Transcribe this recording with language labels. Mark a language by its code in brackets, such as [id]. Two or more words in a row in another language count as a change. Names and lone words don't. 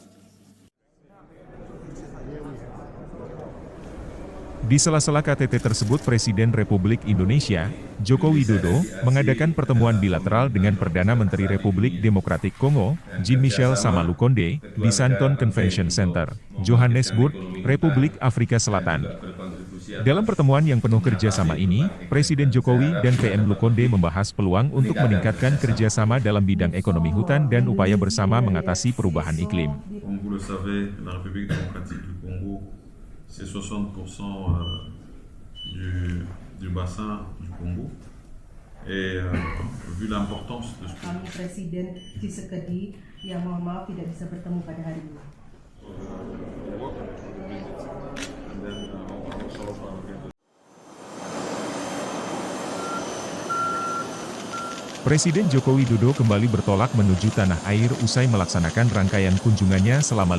[id] Di sela-sela KTT tersebut Presiden Republik Indonesia, Joko Widodo, mengadakan pertemuan bilateral dengan Perdana Menteri Republik Demokratik Kongo, Jean-Michel Sama Lukonde, di Sandton Convention Center, Johannesburg, Republik Afrika Selatan. Dalam pertemuan yang penuh kerjasama ini, Presiden Jokowi dan PM Lukonde membahas peluang untuk meningkatkan kerjasama dalam bidang ekonomi hutan dan upaya bersama mengatasi perubahan iklim. [fr] C'est 60% du bassin du Congo. Et vu l'importance de ce [id] kami Presiden Tshisekedi yang mohon maaf tidak bisa bertemu pada hari ini. Presiden Joko Widodo kembali bertolak menuju tanah air usai melaksanakan rangkaian kunjungannya selama